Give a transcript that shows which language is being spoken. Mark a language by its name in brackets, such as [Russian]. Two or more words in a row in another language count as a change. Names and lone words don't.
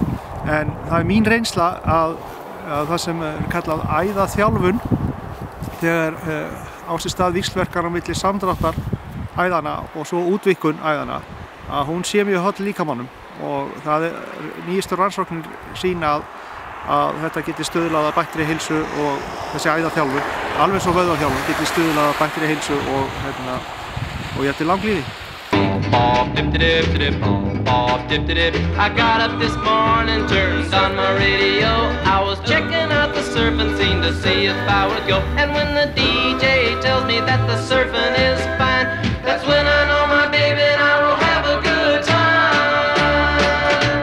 [Icelandic] En það mín reynsla að það sem kallað æðaþjálfun, þegar á sér stað víxlverkar á milli samdráttar æðana og svo útvíkkun æðana, að hún sé mjög holl líkamannum og nýjustu rannsóknir sýna að þetta geti stuðlað að bættri heilsu og þessi æðaþjálfun, alveg svo vöðvaþjálfun, geti stuðlað að bættri heilsu og jafnvel langlífi. [English] I got up this morning, turned on my radio. I was checking out the surfing scene to see if I would go. And when the DJ tells me that the surfing is fine, that's when I know my baby and I will have a good time.